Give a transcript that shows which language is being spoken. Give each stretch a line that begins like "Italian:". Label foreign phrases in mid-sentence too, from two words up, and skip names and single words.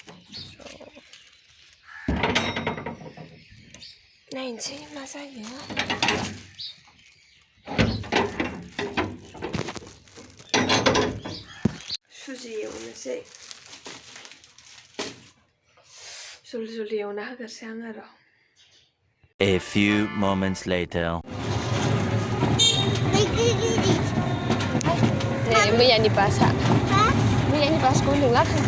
Bodo: नायनोसै मा जायो सुजि एवनोसै जल्दि एवना होगोरसै आं आरो
English: A few moments later.
Bodo: मैयानि बासखौ होनदोंला